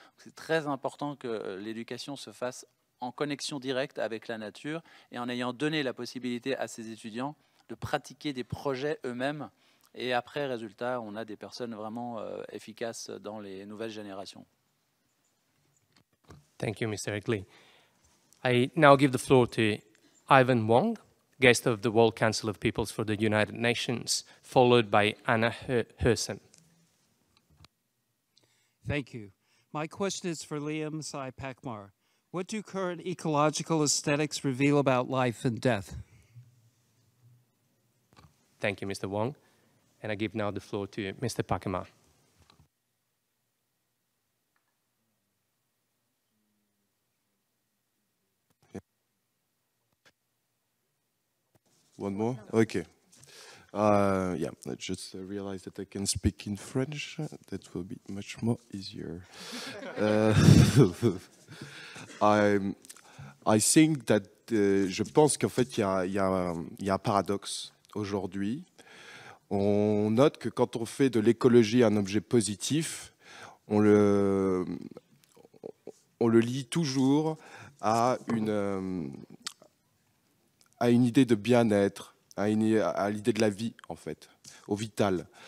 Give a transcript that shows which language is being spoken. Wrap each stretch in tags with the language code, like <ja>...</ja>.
<fr>C'est très important que l'éducation se fasse en connexion directe avec la nature et en ayant donné la possibilité à ces étudiants de pratiquer des projets eux-mêmes. Et après, résultat, on a des personnes vraiment efficaces dans les nouvelles générations.</fr> <en>Thank you, Mr. Egli. I now give the floor to HwN Wong, guest of the World Council of Peoples for the United Nations, followed by Anna HwN. Thank you. My question is for Liam Sai-Pakmar. What do current ecological aesthetics reveal about life and death? Thank you, Mr. Wong. And I give now the floor to Mr. Pakmar. One more? Okay. Yeah, I just realized that I can speak in French. That will be much more easier. I think that</en> <fr>je pense qu'en fait, il y a un paradoxe aujourd'hui. On note que quand on fait de l'écologie un objet positif, on le lie toujours à une idée de bien-être, à l'idée de la vie, en fait, au vital.</fr>